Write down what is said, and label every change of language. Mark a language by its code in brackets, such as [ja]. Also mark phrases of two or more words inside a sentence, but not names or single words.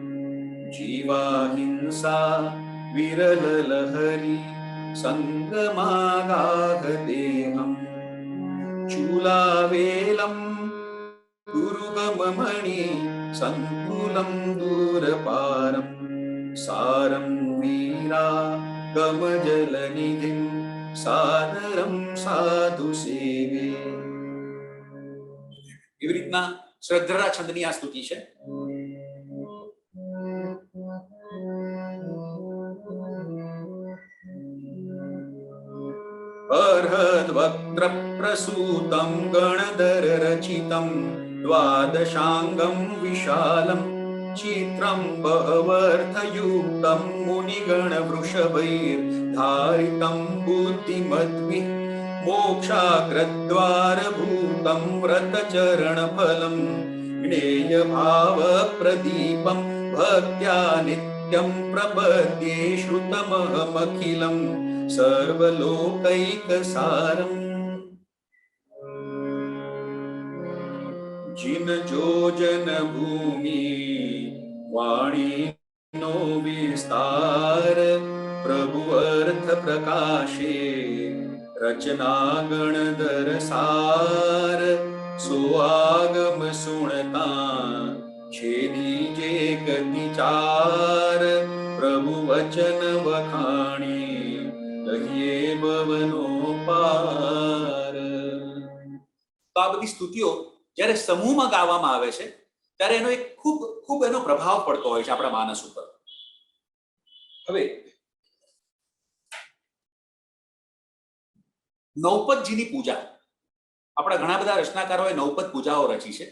[sa] जीवाहिंसा विरल लहरी संगमागाह देहम चूलावेलम गुरुगममणि संकुलम दूरपारम सारम वीरा गमजलनिधिं सादरं साधु सेवे. [gu] એવી રીતના શ્રદ્ધરા છંદની આ સ્તુતિ છે. [sa] अर्हद्वक्त्र प्रसूतं गणधर रचितं द्वादशांगं विशालं चित्रं बहवर्थयुक्तं मुनिगण वृषभैर्धारितं बुद्धिमद्भिः मोक्षाग्रद्वारभूतं व्रतचरणफलं ज्ञेयभावप्रदीपं भक्त्या नित्यं प्रपद्ये श्रुतमहमखिलं सर्वलोकैकसारम्. [gu] જિન જોજન ભૂમિ વાણી નો વિસ્તાર પ્રભુ અર્થ પ્રકાશે રચના ગણધર સાર સો આગમ સુનતા છેદી જે ગતિ ચાર પ્રભુ વચન વખાણી કહીએ ભવનો પાર. તો આ બધી સ્તુતિઓ જ્યારે સમૂહમાં ગાવામાં આવે છે ત્યારે એનો એક ખૂબ એનો પ્રભાવ પડતો હોય છે આપણા માનસ ઉપર. હવે નવપદજીની પૂજા, આપણા ઘણા બધા રચનાકારોએ નવપદ પૂજાઓ રચી છે.